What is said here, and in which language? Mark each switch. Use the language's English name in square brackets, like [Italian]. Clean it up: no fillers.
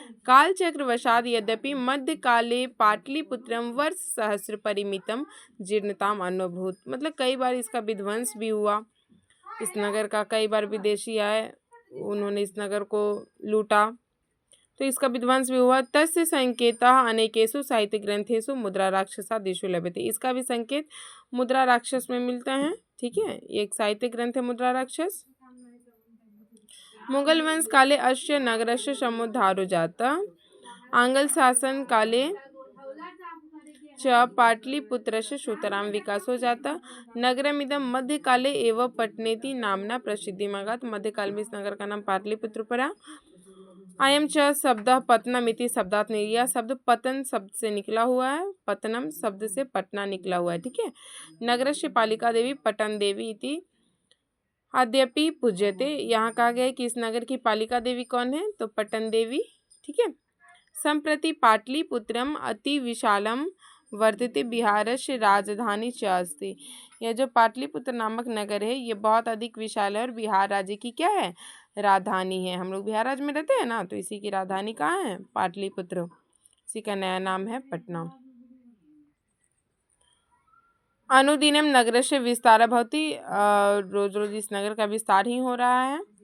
[Sanskrit] काल चक्र वशाद यद्यपि मध्य काले पाटलिपुत्रम वर्ष सहस्र परिमितम जीर्णताम अनुभूत। [Hindi] मतलब कई बार इसका विध्वंस भी हुआ। इस नगर का कई बार विदेशी आए, उन्होंने इस नगर को लूटा, तो इसका विध्वंस भी हुआ। [Sanskrit] तस्य संकेतः अनेकेषु साहित्य ग्रंथेषु मुद्रा राक्षसादिषु लभ्यते। [Hindi] इसका भी संकेत मुद्रा राक्षस में मिलता है। ठीक है। एक साहित्य ग्रंथ है मुद्रा राक्षस। [Sanskrit] मुगल वंश काले अस्य नगरस्य समुद्धारो जाता। आंग्ल शासन काले च पाटलिपुत्रस्य सुतरां विकासो जाता। नगरमिदं मध्यकाले एव पटनेति नामना प्रसिद्धिमगात्। [Hindi] मध्यकाल में इस नगर का नाम पाटलिपुत्र पड़ा। [Sanskrit] अयं च शब्दः पत्तनमिति शब्दात् निकला। [Hindi] यह शब्द पतन शब्द से निकला हुआ है। पत्तनम शब्द से पटना निकला हुआ है। ठीक है। [Sanskrit] नगरस्य पालिका देवी पटन देवी इति अद्यपि पूज्यते। [Hindi] यहाँ कहा गया है कि इस नगर की पालिका देवी कौन है? तो पटन देवी। ठीक है। [Sanskrit] संप्रति पाटलिपुत्रम अति विशालम वर्तते बिहारस्य राजधानी च अस्ति। [Hindi] यह जो पाटलिपुत्र नामक नगर है, ये बहुत अधिक विशाल है और बिहार राज्य की क्या है? राजधानी है। हम लोग बिहार राज्य में रहते हैं ना, तो इसी की राजधानी कहाँ है? पाटलिपुत्र। इसी का नया नाम है पटना। [Sanskrit] अनुदिनम नगर से विस्तार भवति। [Hindi] रोज रोज इस नगर का विस्तार ही हो रहा है।